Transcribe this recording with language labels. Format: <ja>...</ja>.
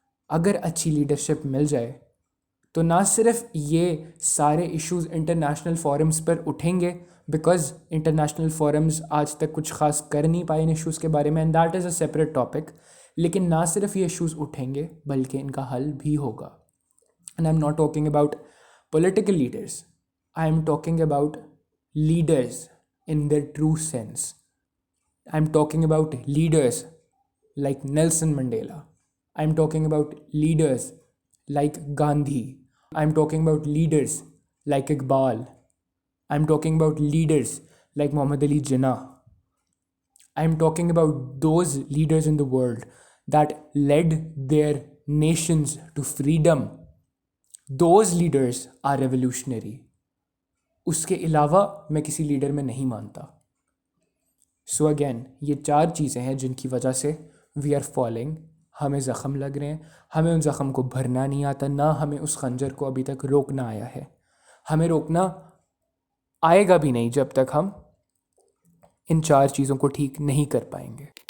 <ur>اگر اچھی لیڈرشپ مل جائے تو نہ صرف یہ سارے ایشوز انٹرنیشنل فورمز پر اٹھیں گے، بیکاز انٹرنیشنل فورمز آج تک کچھ خاص کر نہیں پائے ان ایشوز کے بارے میں،</ur> <en>And that is a separate topic.</en> <ur>لیکن نہ صرف یہ ایشوز اٹھیں گے بلکہ ان کا حل بھی ہوگا.</ur> <en>And I am not talking about political leaders, I am talking about leaders in their true sense. I'm talking about leaders like Nelson Mandela. I'm talking about leaders like Gandhi. I'm talking about leaders like Iqbal. I'm talking about leaders like Muhammad Ali Jinnah. I'm talking about those leaders in the world that led their nations to freedom. Those leaders are revolutionary.</en> <ur>اس کے علاوہ میں کسی leader میں نہیں مانتا.</ur> <en>so again</en> <ur>یہ 4 چیزیں ہیں جن کی وجہ سے</ur> <en>We are falling.</en> <ur>ہمیں زخم لگ رہے ہیں، ہمیں ان زخم کو بھرنا نہیں آتا، نہ ہمیں اس خنجر کو ابھی تک روکنا آیا ہے. ہمیں روکنا آئے گا بھی نہیں جب تک ہم ان 4 چیزوں کو ٹھیک نہیں کر پائیں گے.</ur>